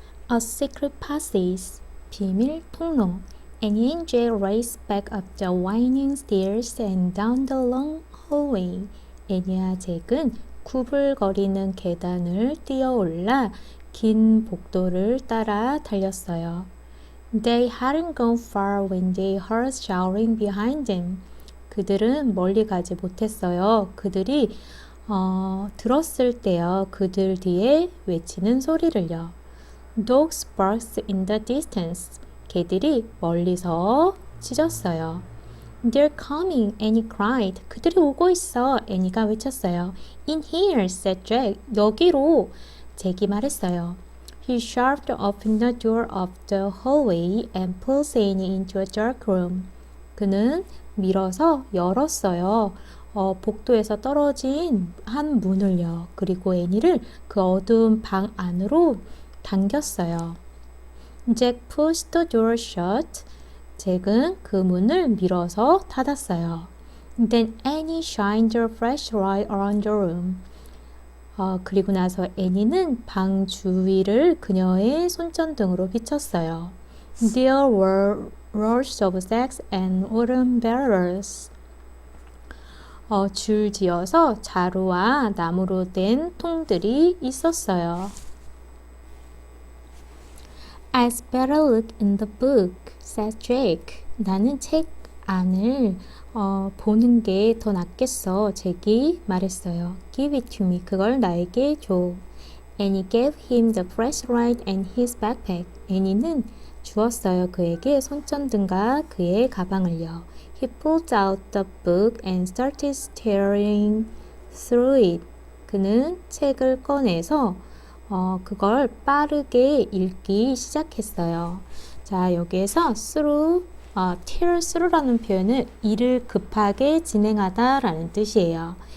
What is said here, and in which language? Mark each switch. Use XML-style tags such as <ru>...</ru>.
<en>A secret passage,</en> <ko>비밀 통로.</ko> <en>Annie and Jack raced back up the winding stairs and down the long hallway.</en> <ko>애니와 잭은 구불거리는 계단을 뛰어올라 긴 복도를 따라 달렸어요.</ko> <en>They hadn't gone far when they heard shouting behind them.</en> <ko>그들은 멀리 가지 못했어요. 그들이 들었을 때요. 그들 뒤에 외치는 소리를요.</ko> <en>Dogs barked in the distance.</en> <ko>개들이 멀리서 짖었어요.</ko> <en>They're coming, Annie cried.</en> <ko>그들이 오고 있어, 애니가 외쳤어요.</ko> <en>In here, said Jack.</en> <ko>여기로, 잭이 말했어요.</ko> <en>He shoved open the door of the hallway and pulled Annie into a dark room.</en> <ko>그는 밀어서 열었어요. 복도에서 떨어진 한 문을요. 그리고 애니를 그 어두운 방 안으로 당겼어요.</ko> <en>Jack pushed the door shut.</en> <ko>잭은 그 문을 밀어서 닫았어요.</ko> <en>Then Annie shined her flashlight around the room.</en> <ko>그리고 나서 애니는 방 주위를 그녀의 손전등으로 비췄어요.</ko> <en>There were rows of sacks and wooden barrels.</en> <ko>줄지어서 자루와 나무로 된 통들이 있었어요.</ko> <en>I'd better look in the book, said Jake.</en> <ko>나는 책 안을 보는 게 더 낫겠어. 잭이 말했어요.</ko> <en>Give it to me.</en> <ko>그걸 나에게 줘.</ko> <en>Annie gave him the flashlight and his backpack.</en> <ko>애니는 주었어요. 그에게 손전등과 그의 가방을요.</ko> <en>He pulled out the book and started staring through it.</en> <ko>그는 책을 꺼내서 그걸 빠르게 읽기 시작했어요. 자, 여기에서 through,</ko> <en>tear through</en> <ko>라는 표현은 일을 급하게 진행하다 라는 뜻이에요.</ko>